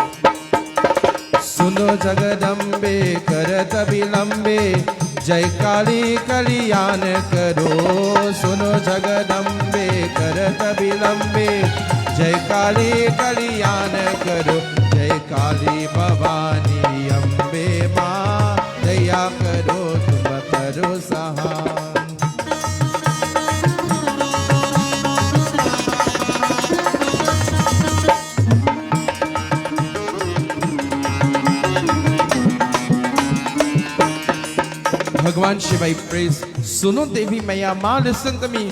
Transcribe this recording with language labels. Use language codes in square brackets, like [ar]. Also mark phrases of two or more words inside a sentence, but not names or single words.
[hi] सुनो जगदम्बे करत बिलम्बे जय काली कल्याण करो. सुनो जगदम्बे करत बिलम्बे जय काली कल्याण करो. जय काली भवानी अम्बे माँ दया करो तुम करो सहन. [en] Bhagwan Shiva, he prays, [hi] सुनो देवी माया माँ, [en] listen to me.